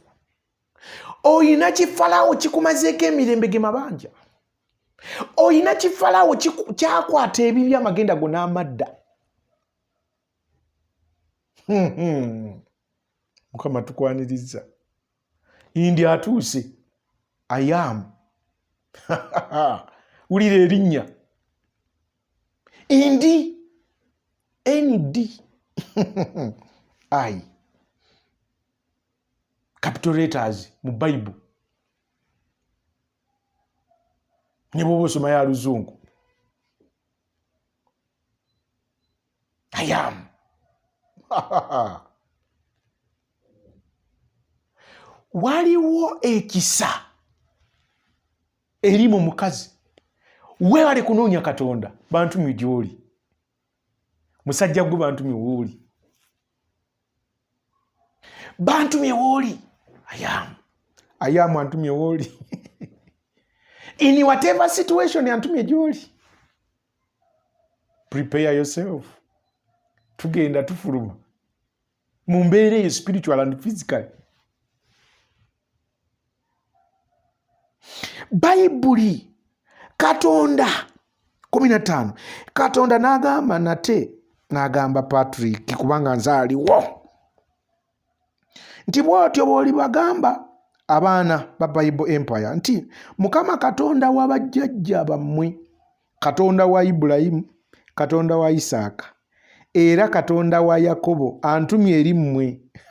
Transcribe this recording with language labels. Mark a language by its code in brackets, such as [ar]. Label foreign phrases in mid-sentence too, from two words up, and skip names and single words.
[lg] Oyina Kifalaawo kikumazeeko emirembe ge mabanja. Oyina Kifalaawo kyakwata ebibi amagenda go n'amadda. Mukama tukwaniriza. Ndi atuuse. [en] I am. [lg] Wulira erinnya. Ndi. [en] ND. I. Capital letters [lg] mu Bible. Ne bw'oba osoma ya Luzungu. [en] I am. [lg] Waliwo ekisa eri mu mukazi. Weewale kunoonya Katonda. Bantumye gy'oli. Musajja gwe bantumye w'oli. Bantumye w'oli. [en] I am [lg] antumye w'oli. [en] In whatever situation [lg] antumye gy'oli. [en] Prepare yourself. [lg] Tugenda tufuluma. Mu mbeera eyo [en] spiritual and physical. [lg] Bayibuli Katonda 15 Katonda n'agamba nate n'agamba Patrick kubanga nzaaliwo nti bw'otyo bw'oli bagamba abaana ba Bible Empire nti Mukama Katonda wa bajjajja bammwe, Katonda wa Ibulayimu, Katonda wa Isaaka era Katonda wa Yakobo antumye eri mmwe.